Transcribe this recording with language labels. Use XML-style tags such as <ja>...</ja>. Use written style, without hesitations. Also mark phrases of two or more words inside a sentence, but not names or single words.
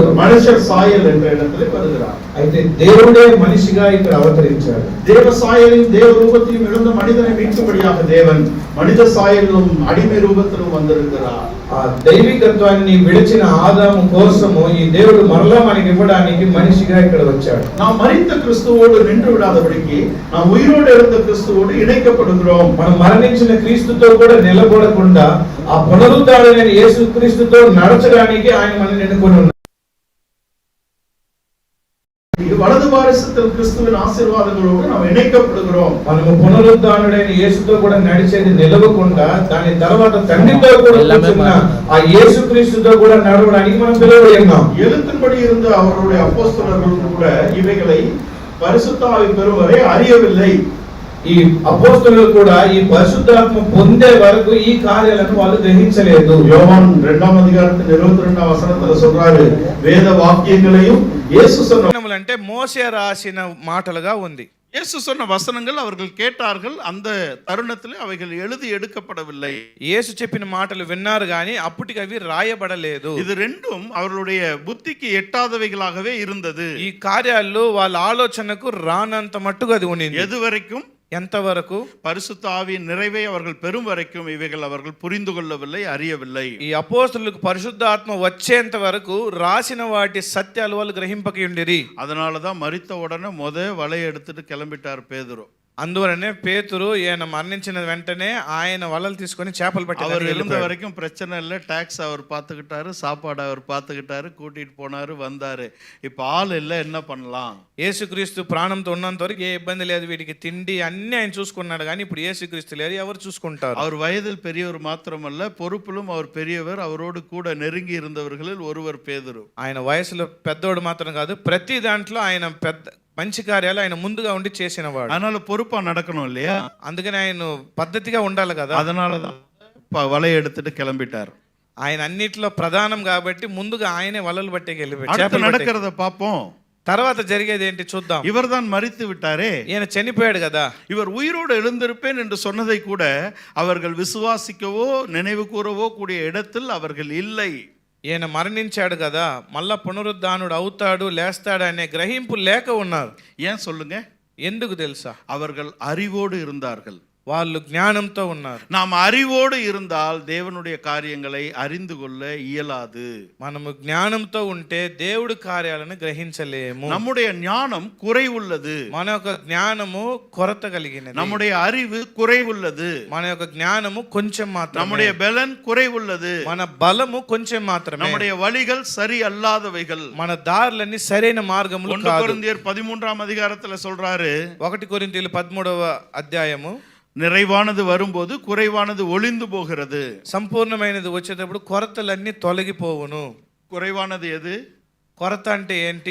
<ta>மனுஷ சாயல் என்ற இடத்திலே வருகிறார்.</ta> <te>అయితే దేవుడే మనిషిగా ఇక్కడ అవతరించాడు.</te> <ta>தேவ சாயலையும் தேவ ரூபத்தையும் இழந்த மனிதனை மீட்கும்படியாக தேவன் மனித சாயலிலும் அடிமை ரூபத்திலும் வந்திருக்கிறார்.</ta> <te>ఆ దైవికత్వాన్ని విడిచిన ఆదాము కోసము ఈ దేవుడు మరలా మనకి ఇవ్వడానికి మనిషిగా ఇక్కడ వచ్చాడు.</te> <ta>நாம் மரித்த கிறிஸ்துவோடு நின்று விடாதபடிக்கு நாம் உயிரோடு எழுந்த கிறிஸ்துவோடு இணைக்கப்படுகிறோம்.</ta> <te>మనం మరణించిన క్రీస్తుతో కూడా నిలబడకుండా ఆ పునరుద్ధారుడైన యేసుక్రీస్తుతో నడచడానికి ఆయన మనల్ని ఎన్నుకొని ఉన్నాడు.</te> <ta>வலது பாரிசத்தில் கிறிஸ்துவின் ஆசீర్వాదங்களோடு நாம் இணைக்கப்படுகிறோம்.</ta> <te>మనము పునరుద్ధానుడైన యేసుతో కూడా నడిచేది నిలవకుండా దాని తర్వాత తండ్రితో కూడా కూర్చున్న ఆ యేసుక్రీస్తుతో కూడా నడవడానికి మనం పిలువబడి ఉన్నాం.</te> <ta>எழுத்தின்படி இருந்த அவருடைய அப்போஸ்தலர்கள் கூட இவைகளை பரிசுத்த ஆவி பெறும் வரை அறியவில்லை.</ta> <te>ఈ అపోస్తలులు కూడా ఈ పరిశుద్ధాత్మ పొందే వరకు ఈ కార్యాలను వాళ్ళు గ్రహించలేదు.</te> <ta>யோவான் 2ஆம் அதிகாரத்தின் 22ஆம் வசனத்துல சொல்றாரு, வேத வாக்கியங்களையும் இயேசு சொன்ன</ta> <te>అంటే మోసే రాసిన మాటలుగా ఉంది.</te> <ta>இயேசு சொன்ன வசனங்கள் அவர்கள் கேட்டார்கள். அந்த தருணத்திலே அவைகள் எழுதி எடுக்கப்படவில்லை.</ta> <te>యేసు చెప్పిన మాటలు విన్నారు గాని అప్పటికి అవి రాయబడలేదు.</te> <ta>இது ரெண்டும் அவர்களுடைய புத்திக்கு எட்டாதவைகளாகவே இருந்தது.</ta> <te>ఈ కార్యాలు వాళ్ళ ఆలోచనకు రానంత మట్టుగా అది ఉండింది.</te> <ta>எது வரைக்கும்?</ta> <te>ఎంతవరకు?</te> <ta>பரிசுத்த ஆவியின் நிறைவை அவர்கள் பெறும் வரைக்கும் இவைகள் அவர்கள் புரிந்து கொள்ளவில்லை, அறியவில்லை.</ta> <te>ఈ అపోస్తలులకు పరిశుద్ధాత్మ వచ్చేంత వరకు రాసిన వాటి సత్యాలు వాళ్ళు గ్రహింపక ఉండిరి.</te> <ta>அதனாலதான் மரித்த உடனே வலையை எடுத்துட்டு கிளம்பிட்டார் பேதுரு.</ta> <te>అందువలనే పేతురు ఈయన మరణించిన వెంటనే ఆయన వలలు తీసుకొని చేపలు</te> <ta>அவர்</ta> <te>పట్టి</te> <ta>எழுந்த வரைக்கும் பிரச்சனை இல்லை. டாக்ஸ் அவர் பார்த்துக்கிட்டாரு, சாப்பாடு அவர் பார்த்துக்கிட்டாரு, கூட்டிட்டு போனாரு, வந்தாரு. இப்ப ஆள் இல்லை, என்ன பண்ணலாம்?</ta> <te>యేసుక్రీస్తు ప్రాణంతో ఉన్నంత వరకు ఏ ఇబ్బంది లేదు, వీడికి తిండి అన్ని ఆయన చూసుకున్నాడు. కానీ ఇప్పుడు యేసుక్రీస్తు లేరు, ఎవరు చూసుకుంటారు?</te> <ta>அவர் வயதில் பெரியவர் மாத்திரமல்ல, பொறுப்பிலும் அவர் பெரியவர். அவரோடு கூட நெருங்கி இருந்தவர்களில் ஒருவர் பேதுரு.</ta> <te>ఆయన వయసులో పెద్దోడు మాత్రం కాదు, ప్రతి దాంట్లో ఆయన పెద్ద మంచి కార్యాలు ఆయన ముందుగా ఉండి చేసినవాడు.</te> <ta>அதனால பொறுப்பா நடக்கணும் இல்லையா?</ta> <te>అందుకని ఆయన పద్ధతిగా ఉండాలి కదా.</te> <ta>அதனாலதான் வலையை எடுத்துட்டு கிளம்பிட்டார்.</ta> <te>ఆయన అన్నిట్లో ప్రధానం కాబట్టి ముందుగా ఆయనే వలలు పట్టి</te> <ta>அடுத்து நடக்கிறத பார்ப்போம்.</ta> <te>తర్వాత జరిగేది ఏంటి చూద్దాం.</te> <ta>இவர்தான் மரித்து விட்டாரே,</ta> <te>ఈయన చనిపోయాడు కదా.</te> <ta>இவர் உயிரோடு எழுந்திருப்பேன் என்று சொன்னதை கூட அவர்கள் விசுவாசிக்கவோ நினைவு கூறவோ கூடிய இடத்தில் அவர்கள் இல்லை.</ta> <te>ఈయన మరణించాడు కదా, మళ్ళా పునరుద్ధానుడు అవుతాడు, లేస్తాడు అనే గ్రహింపు లేక ఉన్నారు.</te> <ta>ஏன் சொல்லுங்க?</ta> <te>ఎందుకు తెలుసా?</te> <ta>அவர்கள் அறிவோடு இருந்தார்கள்.</ta> <te>వాళ్ళు జ్ఞానంతో ఉన్నారు.</te> <ta>நாம் அறிவோடு இருந்தால் தேவனுடைய காரியங்களை அறிந்து கொள்ள இயலாது.</ta> <te>మనము జ్ఞానంతో ఉంటే దేవుడి కార్యాలను గ్రహించలేము.</te> <ta>நம்முடைய ஞானம் குறைவுள்ளது.</ta> <te>మన యొక్క జ్ఞానము కొరత కలిగినది.</te> <ta>நம்முடைய அறிவு குறைவுள்ளது.</ta> <te>మన యొక్క జ్ఞానము కొంచెం మాత్రమే.</te> <ta>நம்முடைய பலன் குறைவுள்ளது.</ta> <te>మన బలము కొంచెం మాత్రమే.</te> <ta>நம்முடைய வழிகள் சரி அல்லாதவைகள்.</ta> <te>మన దారులన్నీ సరైన మార్గములు 1 కాదు.</te> <ta>கொரிந்தியர் 13ஆம் அதிகாரத்துல சொல்றாரு,</ta> <te>1 కొరింథీయులు 13వ అధ్యాయము,</te> <ta>நிறைவானது வரும்போது குறைவானது ஒளிந்து போகிறது.</ta> <te>సంపూర్ణమైనది వచ్చేటప్పుడు కొరతలన్నీ తొలగిపోవును.</te> <ta>குறைவானது எது?</ta> <te>కొరత అంటే ఏంటి?</te>